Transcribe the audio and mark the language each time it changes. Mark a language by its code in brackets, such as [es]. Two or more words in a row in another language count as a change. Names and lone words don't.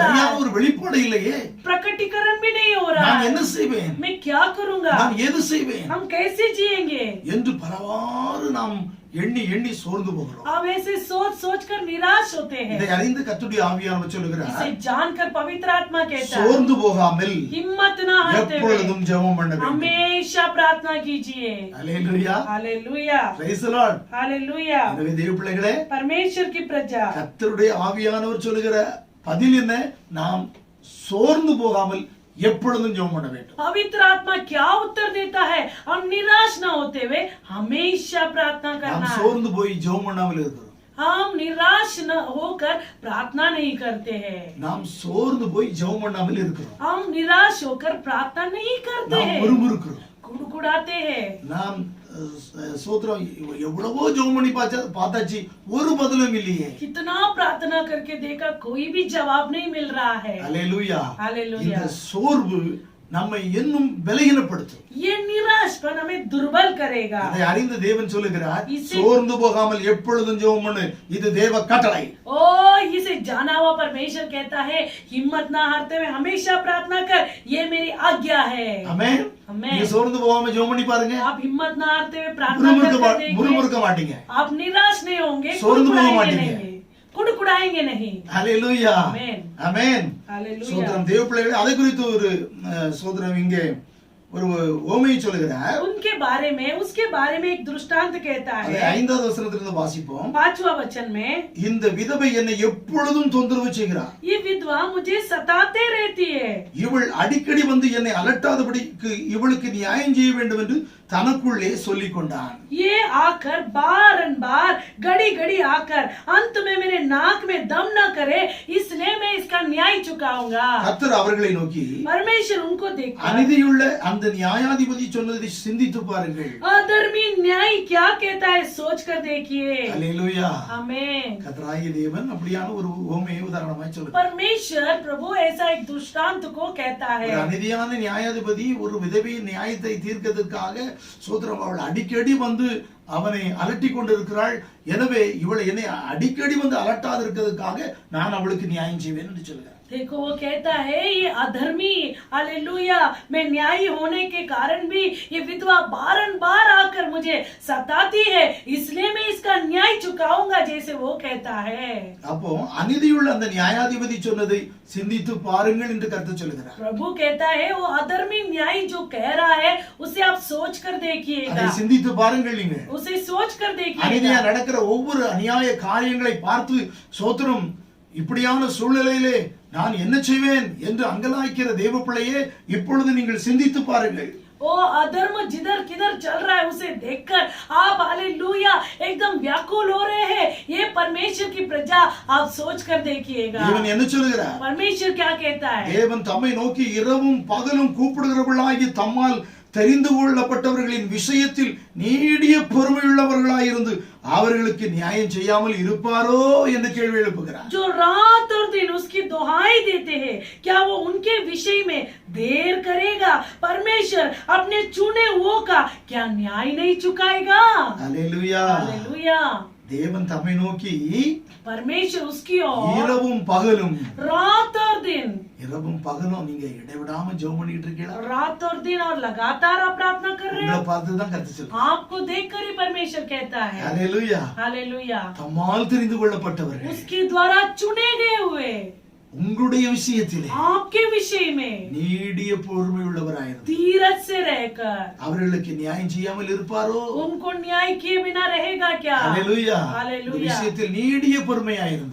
[ta] சரியான [hi] है, [ta] ஒரு வெளிப்பாடு இல்லையே. [hi] प्रकटीकरण भी नहीं हो रहा [ta] நான் [hi] है। [ta] என்ன செய்வேன்? [hi] मैं क्या करूंगा, [ta] நான் எது செய்வேன் [hi] हम कैसे जिएंगे, [ta] என்று பலவாறு நாம் எண்ணி எண்ணி சோர்ந்து போகிறோம். [hi] हम ऐसे सोच सोच कर निराश होते हैं। [ta] இதை அறிந்து கர்த்தருடைய ஆவியானவர் சொல்லுகிறார், [hi] इसे जानकर पवित्र आत्मा कहता है, [ta] சோர்ந்து போகாமல் [hi] हिम्मत न हारते हुए [ta] எப்பொழுதும் ஜெபம் பண்ண வேண்டும். [hi] हमेशा प्रार्थना कीजिए। [ta] அல்லேலூயா. [hi] हालेलुया। [en] praise the Lord. [hi] हालेलुया। [ta] எனவே தேவ பிள்ளைகளே, [hi] परमेश्वर की प्रजा, [ta] கர்த்தருடைய ஆவியானவர் சொல்லுகிற பதில் என்ன? நாம் சோர்ந்து போகாமல் எப்பொழுதும் ஜெபம் பண்ண வேண்டும். [hi] पवित्र आत्मा क्या उत्तर देता है? हम निराश न होते हुए हमेशा प्रार्थना [ta] நாம் [hi] करना है। [ta] சோர்ந்து போய் ஜெபம் பண்ணாமல் இருக்கிறோம். [hi] हम निराश न होकर प्रार्थना नहीं करते हैं, [ta] நாம் சோர்ந்து போய் ஜெபம் பண்ணாமல் இருக்கிறோம். [hi] हम निराश होकर प्रार्थना नहीं करते [ta] நாம் [hi] हैं, [ta] முறுமுறுக்கிறோம். [hi] गुड़गुड़ाते हैं। [ta] நாம் சோத்திரம் எவ்வளவோ ஜெபம் பண்ணி பார்த்தாச்சு, ஒரு பதிலும் இல்லையே. [hi] कितना प्रार्थना करके देखा, कोई भी जवाब नहीं मिल रहा है। [ta] அல்லேலூயா. [hi] हालेलुया। [ta] இந்த சோர்வு நம்மை இன்னும் பலகீனப்படுத்தும். [hi] ये निराशपन हमें दुर्बल करेगा। [ta] இதை அறிந்து தேவன் சொல்லுகிறார், [hi] इसे- [ta] சோர்ந்து போகாமல் எப்பொழுதும் ஜெபம் பண்ணு, இது தேவ கட்டளை. [hi] ओ इसे जाना हुआ परमेश्वर कहता है, हिम्मत ना हारते हुए हमेशा प्रार्थना कर, ये मेरी आज्ञा है। [ta] ஆமென். ஆமென். நீங்க சோர்ந்து போகாம ஜெபம் பண்ணி பாருங்க. [hi] आप हिम्मत ना हारते हुए प्रार्थना करते देंगे, [ta] முறுமுறுக்க மாட்டீங்க. [hi] आप निराश नहीं होंगे, [ta] सोर्ந்து போக [hi] कुड़कुड़ाएंगे [ta] மாட்டீங்க. [hi] नहीं, कुड़कुड़ाएंगे नहीं। [ta] ஹalleluya. ஆமென். ஆமென். [hi] हालेलुया। [ta] சோதரம் தேவ பிள்ளைகளே, அதை குறித்து ஒரு சோதரம் இங்கே ஒரு ஓமையை சொல்லுகிறார். [hi] उनके बारे में, उसके बारे में एक दृष्टांत कहता [ta] அதை [hi] है [ta] 5வது வசனத்திலிருந்து வாசிப்போம். [hi] 5वां वचन में, [ta] இந்த விதவை என்னை எப்பொழுதும் தொந்தரவு செய்கிறார். [hi] ये विधवा मुझे सताते रहती है. [ta] இவள் அடிக்கடி வந்து என்னை அலட்டாதபடிக்கு இவளுக்கு நியாயம் செய்ய வேண்டும் என்று தனக்குள்ளே சொல்லிக் கொண்டான். [hi] ये आकर बार घड़ी घड़ी आकर अंत में मेरे नाक में दम न करे, इसलिए मैं इसका न्याय चुकाऊंगा. [ta] கர்த்தர் அவர்களை நோக்கி, [hi] परमेश्वर उनको देखकर, [ta] அநீதியுள்ள அந்த நியாயாதிபதி சொன்னதை சிந்தித்து பாருங்கள். [hi] अधर्मी न्याय क्या कहता है, सोच कर देखिए. [ta] அல்லேலூயா. [hi] आमीन. [ta] கர்த்தராகிய தேவன் அப்படியான ஒரு ஓமையை உதாரணமாய் சொல்லுகிறார். [hi] परमेश्वर प्रभु ऐसा एक दृष्टांत को कहता है. [ta] ஒரு அநீதியான நியாயாதிபதி ஒரு விதவையின் நியாயத்தை தீர்க்கிறதுக்காக சோதரம் அவள் அடிக்கடி வந்து அவனை அலட்டி கொண்டிருக்கிறாள். எனவே இவளை என்னை அடிக்கடி வந்து அலட்டாது இருக்கிறதுக்காக நான் அவளுக்கு நியாயம் செய்வேன் என்று சொல்கிறார். [hi] देखो वो कहता है ये अधर्मी, हालेलुया, मैं न्यायी होने के कारण भी ये विधवा बारंबार आकर मुझे सताती है, इसलिए मैं इसका न्याय चुकाऊंगा, जैसे वो कहता है. [ta] அப்போ அநீதியுள்ள அந்த நியாயாதிபதி சொன்னதை சிந்தித்து பாருங்கள் என்று கர்த்தர் சொல்கிறார். [hi] प्रभु कहता है वो अधर्मी न्यायी जो कह रहा है उसे आप सोच कर [ta] அதை [hi] देखिएगा, [ta] சிந்தித்து பாருங்கள். நீங்க [hi] उसे सोच कर [ta] அநீதியா [hi] देखिएगा. [ta] நடக்கிற ஒவ்வொரு அநியாய காரியங்களை பார்த்து சோத்திரம் இப்படியான சூழ்நிலையிலே நான் என்ன செய்வேன் என்று அங்கலாய்க்கிற தேவ பிள்ளையே இப்பொழுது நீங்கள் சிந்தித்து பாருங்கள். [hi] वो अधर्म जिधर किधर चल रहा है उसे देखकर आप हालेलुया एकदम व्याकुल हो रहे हैं. ये परमेश्वर की प्रजा, आप सोच कर देखिएगा. [ta] தேவன் என்ன சொல்கிறார்? [hi] परमेश्वर क्या कहता है? [ta] தேவன் தம்மை நோக்கி இரவும் பகலும் கூப்பிடுகிறவர்களாகி தம்மால் தெரிந்து கொள்ளப்பட்டவர்களின் விஷயத்தில் நீடிய பொறுமையுள்ளவர்களாயிருந்து அவர்களுக்கு நியாயம் செய்யாமல் இருப்பாரோ என்று கேள்வி எழுப்புகிறார். [hi] जो रात और दिन उसकी दुहाई देते हैं, क्या वो उनके विषय में देर करेगा? परमेश्वर अपने चुने हुओं का क्या न्याय नहीं चुकाएगा? [ta] அல்லேலூயா. [hi] हालेलुया. [ta] தேவன் தம்மை நோக்கி [hi] परमेश्वर उसकी ओर [ta] இரவும் பகலும், [hi] रात और दिन, [ta] இரவும் பகலும் நீங்க இடைவிடாம ஜெபம் பண்ணிட்டு இருக்கீங்களா? [hi] रात और दिन और लगातार आप प्रार्थना कर रहे [ta] உங்களை [hi] हो. [ta] பார்த்து தான் கர்த்தர் சொல்றார். [hi] आपको देखकर ही परमेश्वर कहता है. [ta] அல்லேலூயா. [hi] हालेलुया. [ta] தம்மால் தெரிந்து கொள்ளப்பட்டவர்கள் [hi] उसके द्वारा चुने गए हुए [ta] உங்களுடைய விஷயத்திலே [hi] आपके विषय में [ta] நீடிய பொறுமையுள்ளவராயிருந்து [hi] धीरज से रहकर [ta] அவர்களுக்கு நியாயம் செய்யாமல் இருப்பாரோ? [hi] उनको न्याय किए बिना रहेगा क्या? [ta] அல்லேலூயா. இந்த [hi] हालेलुया. [ta] விஷயத்தில் நீடிய பொறுமையாயிருந்து